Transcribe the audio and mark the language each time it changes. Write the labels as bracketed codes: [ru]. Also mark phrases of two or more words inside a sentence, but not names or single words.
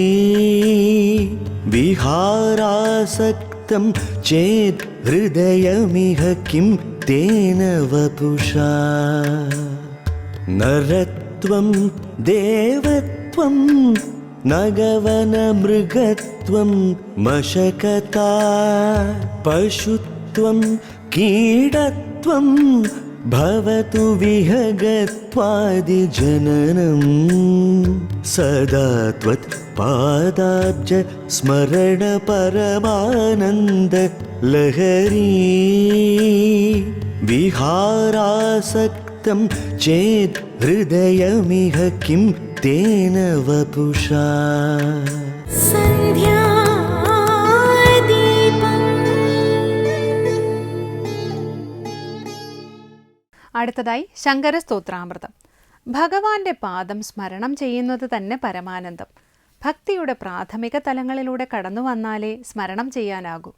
[sa] വിഹാരാസക്തം ചേത് ഹൃദയമിഹ കിം തേന വപുഷാ. നരത്വം ദേവത്വം നഗവന മൃഗത്വം മശകതാ പശുത്വം കീടത്വം भवतु विहगत्वादिजननं सदा त्वत्पादाब्ज स्मरणपरमानन्दलहरी विहारासक्तं चेत् हृदयमिह किं तेन वपुषा [ml] അടുത്തതായി ശങ്കര സ്തോത്രാമൃതം. ഭഗവാന്റെ പാദം സ്മരണം ചെയ്യുന്നത് തന്നെ പരമാനന്ദം. ഭക്തിയുടെ പ്രാഥമിക തലങ്ങളിലൂടെ കടന്നു വന്നാലേ സ്മരണം ചെയ്യാനാകൂ.